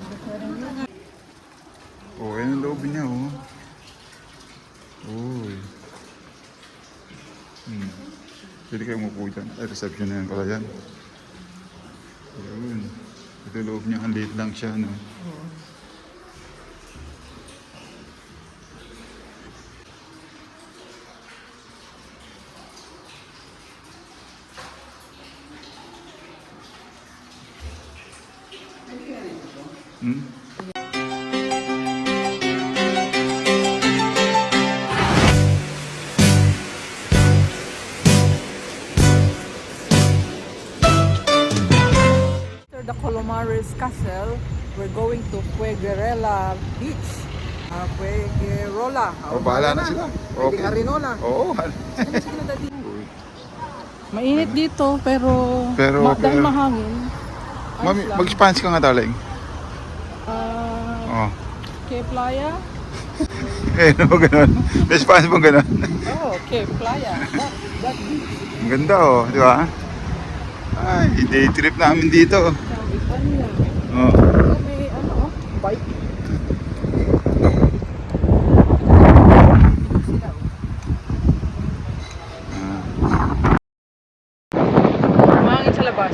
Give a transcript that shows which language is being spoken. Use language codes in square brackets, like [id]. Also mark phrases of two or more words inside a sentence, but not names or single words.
[tl] Oh, ayun ang loob niya, oh. Uy. Pwede kayo umupo dyan. Ay, reception na yan pala yan. Ayun. Ito yung loob niya. Ang liit lang siya, no? Hmm? [en] After the Colomares Castle, we're going to Fueguerella Beach. Fueguerola. [tl] Oh, bahala na sila. Pwede Arinola. Oo. Sige na, Daddy. Mainit dito, pero, Pero- dahil pero- mahangin. Mami, mag-Spanish ka nga, darling. Oh. [es] Que playa? [tl] Eh, ano ba ganun? May Spanish ba ganun? [es] Oh, que playa. [en] That beach. [tl] Ang ganda, oh. Di ba? Ay, day trip namin dito. Sabi pa niya. Oh. May ano, bike. Mahangin sa labas.